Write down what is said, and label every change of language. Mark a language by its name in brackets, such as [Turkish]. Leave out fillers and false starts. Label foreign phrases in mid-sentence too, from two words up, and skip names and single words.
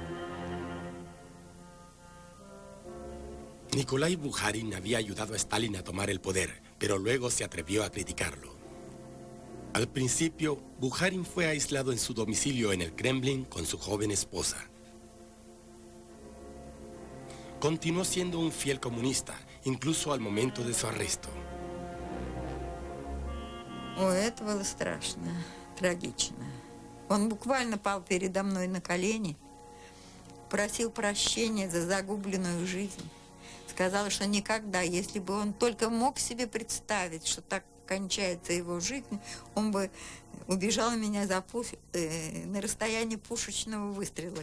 [Spanish] Nikolai Bukharin había ayudado a Stalin a tomar el poder, pero luego se atrevió a criticarlo. Al principio, Bukharin fue aislado en su domicilio en el Kremlin con su joven esposa. Continuó siendo un fiel comunista, incluso al momento de su arresto. [Russian] Ой, это было страшно, трагично. Он буквально пал передо мной на колени, просил прощения за загубленную жизнь. Сказал, что никогда, если бы он только мог себе представить, что так кончается его жизнь, он бы убежал меня на расстоянии пушечного выстрела.